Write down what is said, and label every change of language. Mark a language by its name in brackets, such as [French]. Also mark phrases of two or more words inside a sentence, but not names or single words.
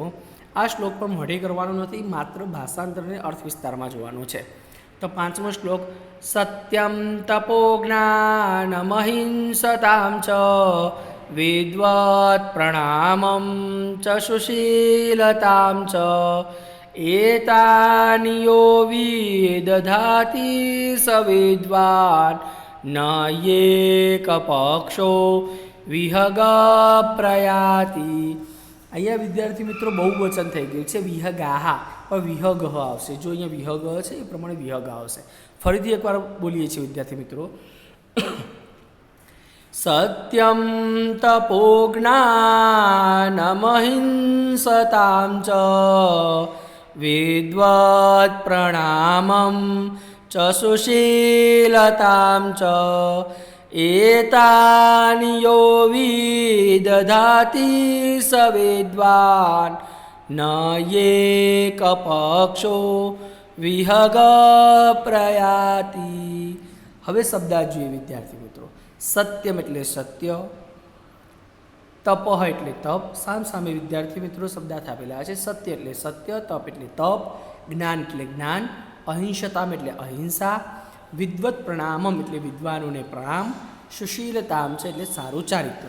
[Gujarati] આ શ્લોક પણ મોઢે કરવાનો નથી, માત્ર ભાષાંતર અને અર્થ વિસ્તારમાં જોવાનો છે. તો 5મો શ્લોક. [Sanskrit] સત્યમ તપો જ્ઞાનમહિંસતાં ચ વિદ્વત પ્રણામમ ચ સુશીલતાં ચ एतानि यो विदधाति स विद्वान् न एकपक्षो विहग प्रयाति। [Gujarati] અહીંયા વિદ્યાર્થી મિત્રો બહુવચન થઈ ગયું છે વિહગાહા, પણ વિહગ આવશે. જો અહીંયા વિહગ છે એ પ્રમાણે વિહગ આવશે. ફરીથી એકવાર બોલીએ છીએ વિદ્યાર્થી મિત્રો. [Sanskrit] સત્યમ તપો જ્ઞાનમહિંસતાં ચ વિદ્વત પ્રણામં ચ સુશીલતાં ચ एतानि यो विदधाति स विद्वान् न एकपक्षो विहग प्रयाति। [Gujarati] હવે શબ્દાર્થ જોઈએ વિદ્યાર્થી મિત્રો. સત્યમ એટલે સત્ય, તપઃ એટલે તપ. સામે વિદ્યાર્થી મિત્રો શબ્દાર્થ આપેલા છે. સત્ય એટલે સત્ય, તપ એટલે તપ, જ્ઞાન એટલે જ્ઞાન, અહિંસતામ એટલે અહિંસા, [Sanskrit] વિદ્વત પ્રણામમ [Gujarati] એટલે વિદ્વાનોને પ્રણામ, સુશીલતામ છે એટલે સારું ચારિત્ર.